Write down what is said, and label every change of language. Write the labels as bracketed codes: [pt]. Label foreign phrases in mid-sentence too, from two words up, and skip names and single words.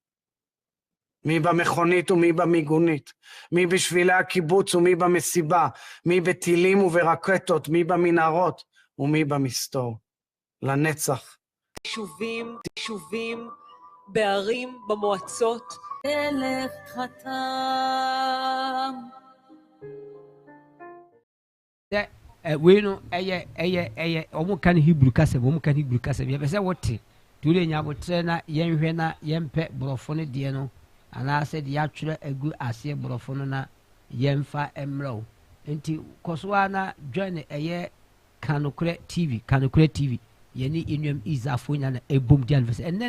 [he] מי במכונית ומי במיגונית, מי בשבילי הקיבוץ ומי במסיבה, מי בטילים וברקטות, מי במנהרות ומי במסתור. לנצח. יישובים, בערים, במועצות. אלך חתם. [ak] we no ɛyɛ ɔmo kan Hebrew kasa ɔmo kan Hebrew kasa bi ɛfɛ sɛ wote tule nya botre na yɛnhwɛ na yɛmpɛ borɔfo no deɛ no anaasɛ de yɛatwerɛ agu aseɛ borɔfo no na yɛmfa mmerɛ wo nti kɔ so a na join ɛyɛ Kanokorɛ TV yɛne yɛnnuam Israelfoɔ nyina na ɛbom di anniversary ɛnnɛ